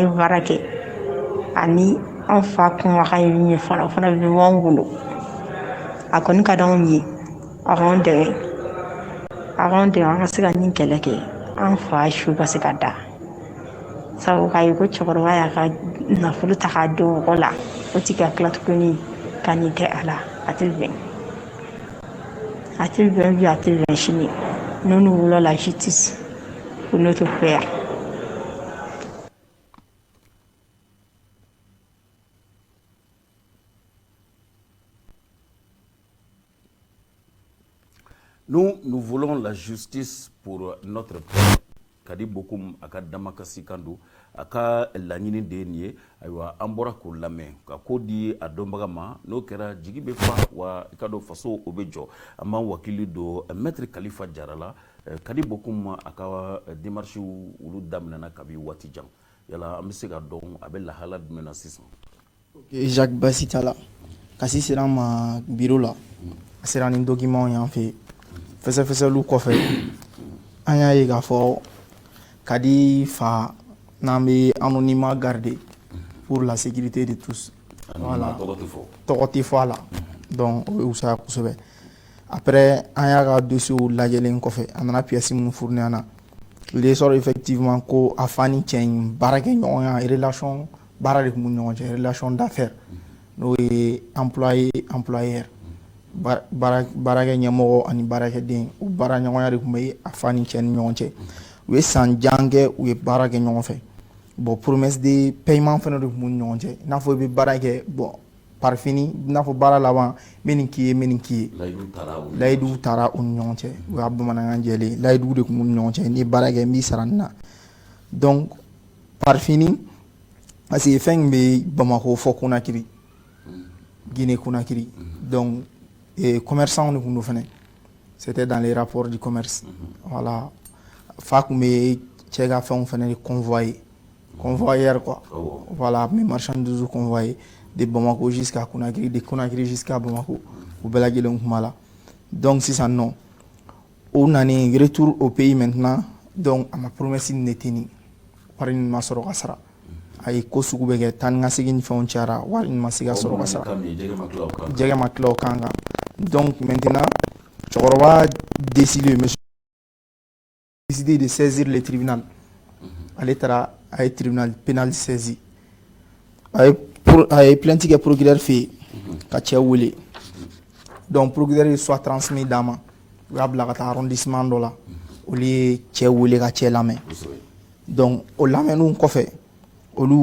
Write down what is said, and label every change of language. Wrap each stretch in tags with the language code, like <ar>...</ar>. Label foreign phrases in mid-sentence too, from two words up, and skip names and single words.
<bm>baara kɛ ani an fa kumakan ye min ye fana o fana bɛ bɔ anw bolo a kɔni ka d'anw ye a k'anw dɛmɛ an ka se ka nin kɛlɛ kɛ an fa su ka se ka da sabu k'a ye ko cɛkɔrɔba y'a ka nafolo ta k'a di mɔgɔ la o tɛ ka tila tuguni ka nin kɛ a la a tɛ bɛn bi a tɛ bɛn sini</bm> <fr>nous nous voulons la justice pour notre père. Nous voulons la justice pour notre père.</fr> <bm>Kadi bokum aka damakasi kandu aka laɲini de ye ayiwa an bɔra k'o lamɛn ka ko di a dɔnbaga ma n'o kɛra jigi bɛ fa wa i ka dɔn faso o bɛ jɔ an b'an wakili don maître Kalifa Jara la Kadi bokum a ka démarche olu daminɛna kabi waati jan yala an bɛ se ka dɔn a bɛ lahala jumɛn na sisan. Jacques Basi t'a la kasi sera an ma bureau la a sera ni document y'an fɛ fɛsɛfɛsɛliw kɔfɛ an y'a ye k'a fɔ Kadi fa n'an bɛ</bm> <fr>anonymat garder pour la sécurité de tous.</fr> <bm>Voilà. Tɔgɔ tɛ fɔ a la donc o ye wusaya kosɛbɛ après an y'a ka dossier lajɛlen kɔfɛ a nana pièces minnu fourni an na</bm> <fr>il sort effectivement</fr> <bm>ko a fa ni cɛ in baara kɛ ɲɔgɔnya relation baara de tun b'u ni ɲɔgɔn cɛ</bm> <fr>relation d'affaires</fr> <bm>n'o ye</bm> <fr>employé employeur</fr> <bm>baarakɛ ɲɛmɔgɔ ani baarakɛden o baara ɲɔgɔnya de tun bɛ a fa ni cɛ ni ɲɔgɔn cɛ u ye san jan kɛ u ye baara kɛ ɲɔgɔn fɛ</bm> <fr>bon promesse de paiement</fr> <bm>fana de tun b'u ni ɲɔgɔn cɛ i n'a fɔ i bɛ baara kɛ</bm> <fr>bon par fini</fr> <bm>i n'a fɔ baara laban n bɛ nin k'i ye n bɛ nin k'i ye layiduw taara u ni ɲɔgɔn cɛ o y'a bamanankan jɛlen layiduw de tun b'u ni ɲɔgɔn cɛ n'i ye baara kɛ n b'i sara nin na</bm> <fr>donc par fini parce que</fr> <bm>fɛn in bɛ Bamako fɔ Conakry Guinée Conakry</bm> <fr>donc commerçants</fr> <bm>de tun don fɛnɛ</bm> <fr>c'était dans les rapports du commerce voilà</fr> <bm>fa tun bɛ cɛ ka fɛnw fɛnɛ de</bm> <fr>convoyeur quoi voilà mes marchandises convoyées de Bamako jusqu'à Conakry de Conakry jusqu'à Bamako</fr> <bm>u bɛɛ lajɛlen tun b'a la donc sisan nɔ o nani</bm> <fr>retour au pays maintenant donc</fr> <bm>a ma promesse nin de tɛ nin wari nin ma sɔrɔ ka sara a ye ko sugu bɛ kɛ taa ni ka segin ni fɛnw cayara wari nin ma se ka sɔrɔ ka sara jɛgɛ ma tila o kan kan</bm> <fr>donc maintenant</fr> <bm>cɛkɔrɔba décidé</bm> <fr>de saisir le tribunal</fr> <bm>ale taara a ye</bm> <fr>tribunal pénal saisi</fr> <bm>a ye a ye plainte kɛ procureur fɛ yen ka cɛ wele donc procureur ye</bm> <fr>soit transmis</fr> <bm>d'a ma u y'a bila ka taa arrondissement dɔ la olu ye cɛ wele ka cɛ lamɛn donc o lamɛnniw kɔfɛ olu</bm>